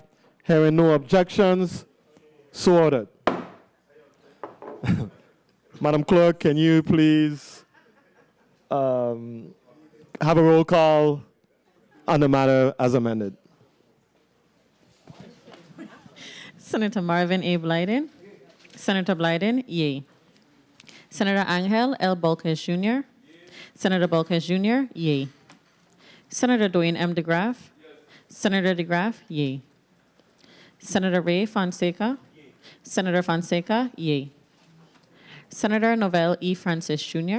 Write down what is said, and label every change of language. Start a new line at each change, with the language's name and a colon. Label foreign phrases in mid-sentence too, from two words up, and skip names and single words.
English: Hearing no objections, so ordered. Madam Clerk, can you please have a roll call on the matter as amended? Senator Marvin A. Blyden. Senator Blyden, yea. Senator Angel L. Bolquez Jr. Senator Bolquez Jr., yea. Senator Dwayne M. DeGraff. Senator DeGraff, yea. Senator Ray Fonseca. Senator Fonseca, yea. Senator Novel E. Francis Jr.